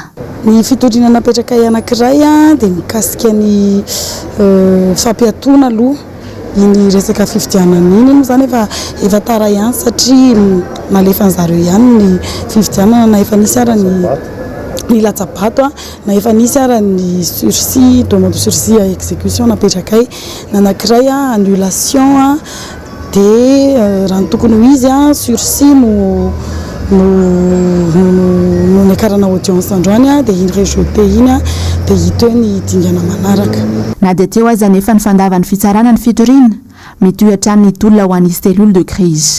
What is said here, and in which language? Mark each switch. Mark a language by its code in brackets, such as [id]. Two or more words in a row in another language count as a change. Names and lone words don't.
[mg] Ny fitoriana napetraka anankiray dia mikasika ny fampiatona aloha iny resaka fifidianana iny zany efa tara ihany satria nalefa an'zareo ihany ny fifidianana na efa nisy ara ny latsabato na efa nisy ara ny [fr] sursis demande de sursis à exécution [mg] napetraka nanankiray annulation dia raha ny tokony ho izy sursis no niakarana audience androany dia iny rejeté iny dia hita ny dingana manaraka. Na dia teo aza nefa ny fandavan'ny fitsarana ny fitoriana mitohy hatrany ny tolona ho an'ny [fr] cellule de crise.